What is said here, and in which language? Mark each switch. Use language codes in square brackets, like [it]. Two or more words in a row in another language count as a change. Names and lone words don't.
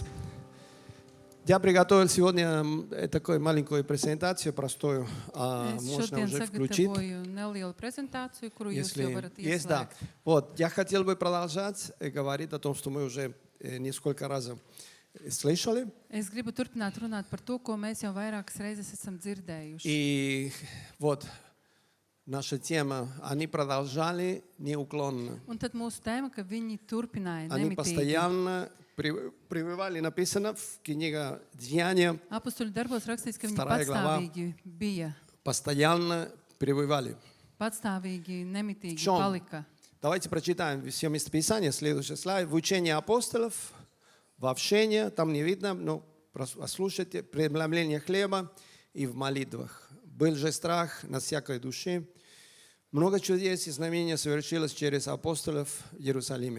[ru] Я приготовил сегодня такую маленькую презентацию, простую. Можно уже включить. Если есть, да. Вот, я хотел бы продолжать говорить о том, что мы уже несколько раз слышали. [lv] Es gribu turpināt runāt par to, ko mēs jau vairākas reizes esam dzirdējuši. [ru] И вот наша тема, они продолжали неуклонно. [lv] Un tad mūsu tēma, ka viņi turpināja [ru] Они [lv] nemitīgi. [ru] постоянно пребывали, написано в книге Деяния, [lv] Apustuļu darbos rakstīts, ka viņi [ru] 2. глава. [lv] patstāvīgi bija, [ru] Постоянно пребывали. [lv] patstāvīgi nemitīgi [ru] В чем? [lv] palika. [ru] Давайте прочитаем все местописания, следующий слайд. В учении апостолов, в общении, там не видно, но послушайте, преломление хлеба и в молитвах. Был же страх на всякой душе. Много чудес и знамений совершилось через апостолов в Иерусалиме.